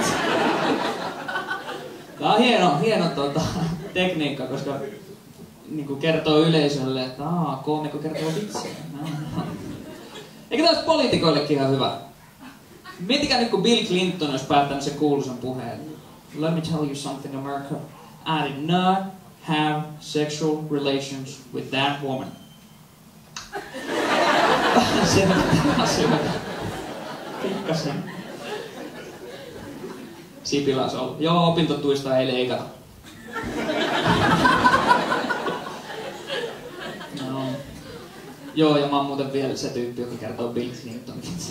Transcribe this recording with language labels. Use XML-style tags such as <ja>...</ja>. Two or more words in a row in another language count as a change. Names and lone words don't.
<fi>Tää on hieno tekniikka, koska niin kertoo yleisölle, että koomikko kertoo vitsiä. Eikä tämä olisi poliitikoillekin ihan hyvä. Miettikää nyt, kun Bill Clinton olisi päättänyt sen kuuluisan puheen.</fi> <en>Let me tell you something, America. I did not have sexual relations with that woman.</en> <fi>Pikkasen. Sipilä olisi ollut. Joo, opintotuista ei leikata. No. Joo, ja mä oon muuten vielä se tyyppi, joka kertoo Bill Clintonin.</fi>